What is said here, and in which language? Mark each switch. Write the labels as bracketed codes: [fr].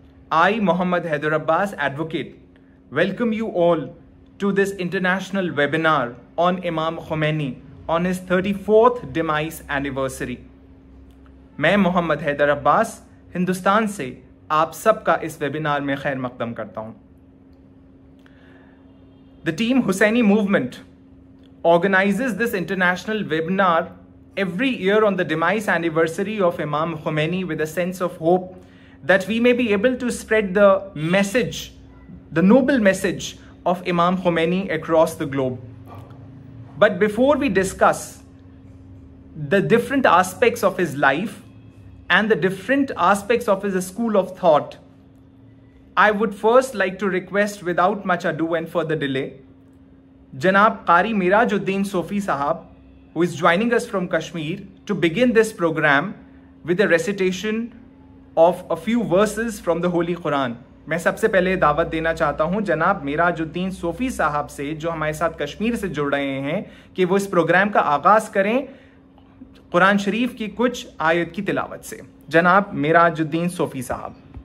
[en] I, Muhammad Haider Abbas, advocate, welcome you all to this international webinar on Imam Khomeini on his 34th demise anniversary. [hi] मैं मोहम्मद हैदर अब्बास हिंदुस्तान से आप सबका इस webinar में खैर मकदम करता हूं. [en] The team Hussaini Movement organizes this international webinar every year on the demise anniversary of Imam Khomeini with a sense of hope that we may be able to spread the message, the noble message of Imam Khomeini across the globe. But before we discuss the different aspects of his life and the different aspects of his school of thought, I would first like to request, without much ado and further delay, Janab Qari Mirajuddin Sofi Sahab, who is joining us from Kashmir, to begin this program with a recitation of a few verses from the Holy Quran. [hi] मैं सबसे पहले दावत देना चाहता हूं जनाब Mirajuddin Sophie साहब से, जो हमारे साथ कश्मीर से जुड़ रहे हैं, कि वो इस प्रोग्राम का आगाज करें कुरान शरीफ की कुछ आयत की तिलावत से. जनाब मिराजुद्दीन सोफी साहब.